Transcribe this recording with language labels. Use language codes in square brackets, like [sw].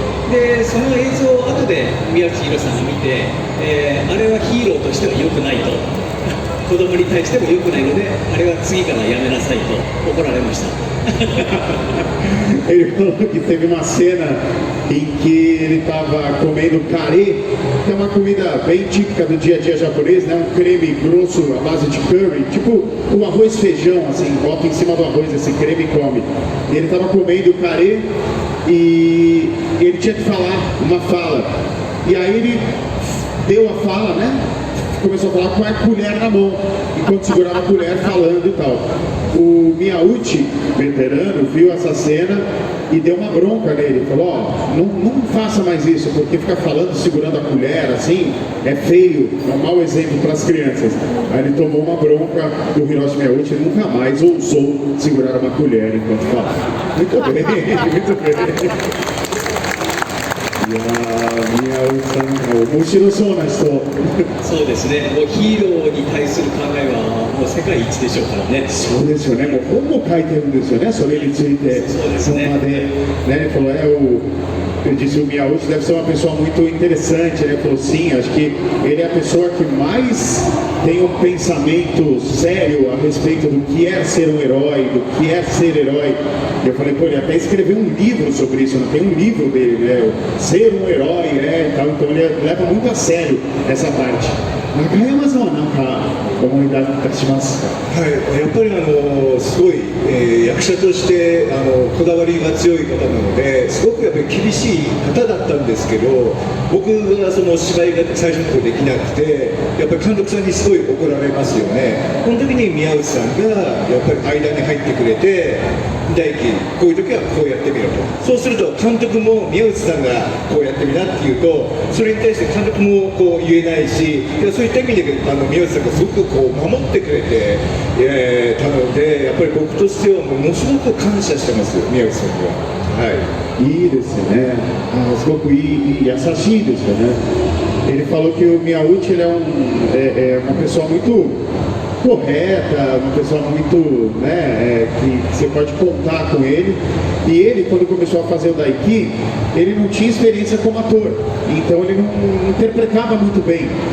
[ja] でその映像を後で宮内浩さんが見て、あれはヒーローとしては良くないと子供に対しても良くないので、あれは次からやめなさいと怒られました。 [pt] Ele falou que teve uma cena em que ele estava comendo carê, que é uma comida bem típica do dia a dia japonês, né? Um creme grosso à base de curry, tipo o arroz feijão, assim, bota em cima do arroz esse creme e come. E ele estava comendo carê e ele tinha que falar uma fala. E aí ele deu a fala, né? Começou a falar com a colher na mão, enquanto segurava a colher falando e tal. O Miyauchi, veterano, viu essa cena e deu uma bronca nele. Falou, ó, não faça mais isso, porque ficar falando, segurando a colher, assim, é feio, é um mau exemplo para as crianças. Aí ele tomou uma bronca do Hiroshi Miyauchi e nunca mais ousou segurar uma colher enquanto falava. Muito bem, muito bem. [ja] いやー、宮内さんが面白そうな人。そうですね、もうヒーローに対する考えはもう世界一でしょうからね。そうですよね、もう本も書いてるんですよね、それについて。そうですね。まで、 [pt] né, ele falou, ele disse o Miyauchi deve ser uma pessoa muito interessante, ele falou sim, acho que ele é a pessoa que mais tem um pensamento sério a respeito do que é ser um herói, do que é ser herói. Eu falei, pô, ele até escreveu um livro sobre isso, não tem um livro dele, né? Ser um herói, né? Então ele leva muito a sério essa parte. [ja] Nakayama-sanは何か思い出しますか？はい、やっぱりすごい、役者としてこだわりが強い方なので、すごくやっぱり厳しい方だったんですけど、僕がその芝居が最初の頃できなくて、やっぱり監督さんにすごい怒られますよね。この時に宮内さんがやっぱり間に入ってくれて、大輝、こういう時はこうやってみろと。そうすると監督も宮内さんがこうやってみなって言うと、それに対して監督もこう言えないし、そういった意味で宮内さんがすごくこう守ってくれて、たので、やっぱり僕としてはものすごく感謝してます、宮内さんには。はい。いいですね。すごくいい、優しいですよね。 [pt] Ele falou que o Miyauchi ele é uma pessoa muito correta, uma pessoa muito, né, que você pode contar com ele. E ele, quando começou a fazer o Daiki, ele não tinha experiência como ator, então ele não interpretava muito bem.